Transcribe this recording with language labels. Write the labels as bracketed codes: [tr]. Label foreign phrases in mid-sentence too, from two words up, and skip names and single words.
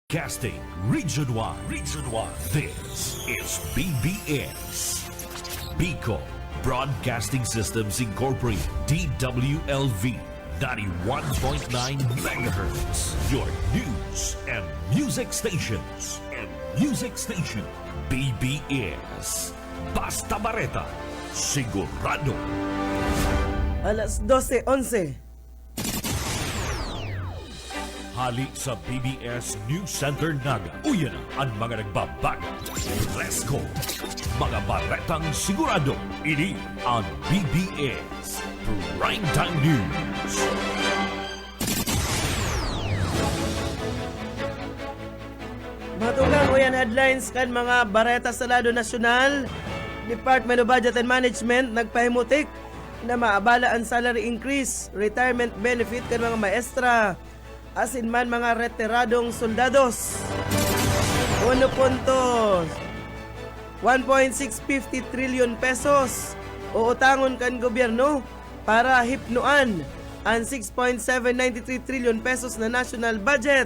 [en] Casting Region 1. This is BBS. Bicol Broadcasting Systems Incorporated. DWLV 91.9 MHz. Your news and music stations. [bik] BBS. Basta Bareta. Sigurado. Alas 12:11. Hali sa BBS News Center Naga. Uyan ang mga nagbabago. [en] Let's go! [bik] Mga baretang sigurado. Ini ang BBS Primetime News. Matugang uyan headlines kan mga bareta sa lado nasyonal. Department of Budget and Management nagpahimutik na maabala ang [en] salary increase, retirement benefit [bik] kan mga maestra, asin man mga retiradong soldados. 1.650 [en] trillion pesos [bik] uutangon kan gobyerno para hipnuan ang 6.793 [en] trillion pesos [bik] na [en] national budget.